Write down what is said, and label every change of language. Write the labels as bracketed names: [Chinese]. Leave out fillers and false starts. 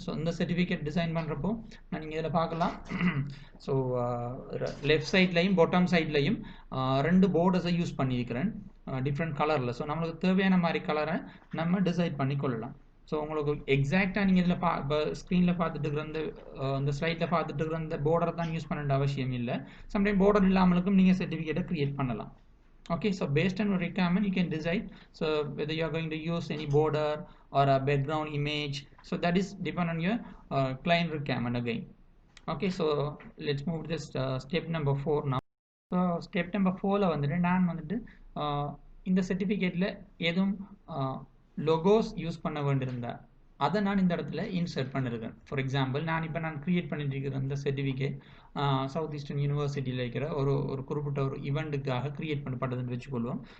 [Tamil] So இந்த certificate design பண்ணுறப்போ நீங்கள் இதில் பார்க்கலாம். ஸோ லெஃப்ட் சைட்லையும் பாட்டம் சைட்லையும் ரெண்டு போர்டர்ஸை யூஸ் பண்ணியிருக்கிறேன் டிஃப்ரெண்ட் கலரில். ஸோ நம்மளுக்கு தேவையான மாதிரி கலரை நம்ம டிசைட் பண்ணி கொள்ளலாம். ஸோ உங்களுக்கு எக்ஸாக்டாக நீங்கள் இதில் இப்போ ஸ்க்ரீனில் பார்த்துட்டு இருக்கிற இந்த ஸ்லைட்டில் பார்த்துட்டு இருக்கிற அந்த border தான் யூஸ் பண்ண அவசியம் இல்லை. சம்டைம் border இல்லாமலுக்கும் நீங்கள் சர்டிஃபிகேட்டை க்ரியேட் பண்ணலாம். [English] Okay, so based on your requirement you can decide so whether you are going to use any border or a background image. So that is depend on your client requirement again. Okay, so let's move to this step number 4 now. [Tamil] So step number 4 ல வந்துட்டு நான் வந்துட்டு இந்த சர்டிஃபிகேட்டில் எதுவும் logos use பண்ண வேண்டியிருந்தா அதை நான் இந்த இடத்துல இன்சர்ட் பண்ணியிருக்கேன். ஃபார் எக்ஸாம்பிள் நான் க்ரியேட் பண்ணிட்டு இருக்கிற இந்த சர்டிஃபிகேட் சவுத் ஈஸ்டர்ன் யூனிவர்சிட்டியில் இருக்கிற ஒரு குறிப்பிட்ட ஒரு ஈவெண்ட்டுக்காக க்ரியேட் பண்ணப்பட்டதுன்னு வச்சுக்கொள்வோம்.